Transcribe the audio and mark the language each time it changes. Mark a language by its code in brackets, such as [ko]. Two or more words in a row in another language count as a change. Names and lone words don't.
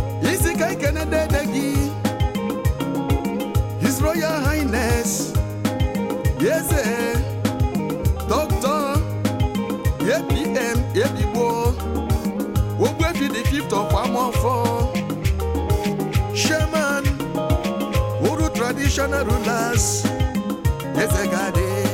[ig] Isi ka ikene dede gị, His Royal Highness, Eze, Doctor A P M Ebigbo, Ogbuefi the fifth of Amofo, Chairman, Uru Traditional Rulers, Eze Gade.